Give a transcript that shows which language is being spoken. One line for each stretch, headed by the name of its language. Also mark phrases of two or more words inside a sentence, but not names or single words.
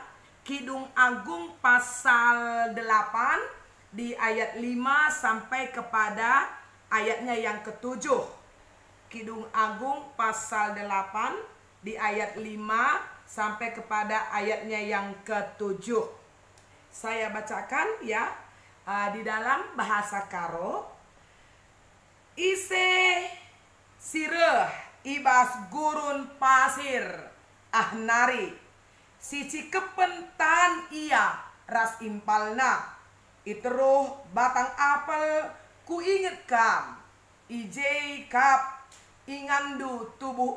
Indonesian: Kidung Agung pasal 8 di ayat 5 sampai kepada ayatnya yang ke-7. Kidung Agung pasal 8 di ayat 5 sampai kepada ayatnya yang ke-7. Saya bacakan ya, di dalam bahasa Karo.
Batak Karo: Ise sireh ibas gurun pasir ahnari, sici kepentan ia ras impalna, iteruh batang apel ku inget kam, ijei kap ingandu tubuh